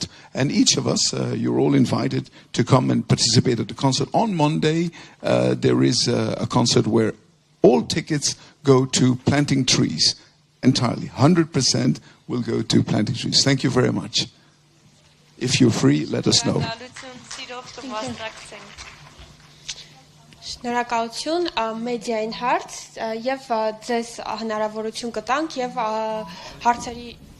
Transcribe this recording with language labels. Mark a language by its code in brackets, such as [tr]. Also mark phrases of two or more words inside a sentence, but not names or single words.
[en] And each of us, you're all invited to come and participate at the concert. On Monday, there is a concert where all tickets go to planting trees entirely. 100% will go to planting trees. Thank you very much. If you're free, let us know. [hy] Շնորհակալություն մեդիային հարց եւ ձեզ հնարավորություն կտանք եւ հարցերի